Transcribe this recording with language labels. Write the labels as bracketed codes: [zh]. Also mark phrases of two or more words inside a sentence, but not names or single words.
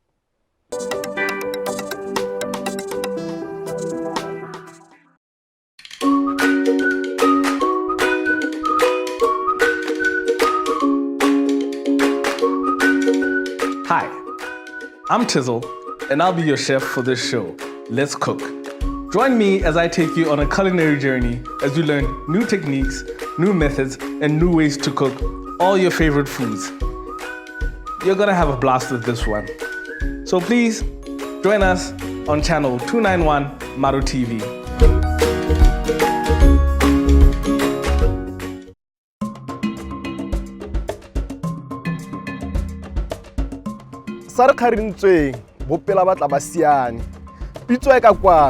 [en] Hi, I'm Tizzle, and I'll be your chef for this show, Let's Cook. Join me as I take you on a culinary journey as you learn new techniques, new methods, and new ways to cook all your favorite foods. You're gonna have a blast with this one. So please, join us on channel 291 Maru TV. sa re kgarintsweng bopela ba tla ba siane pitso e ka kwano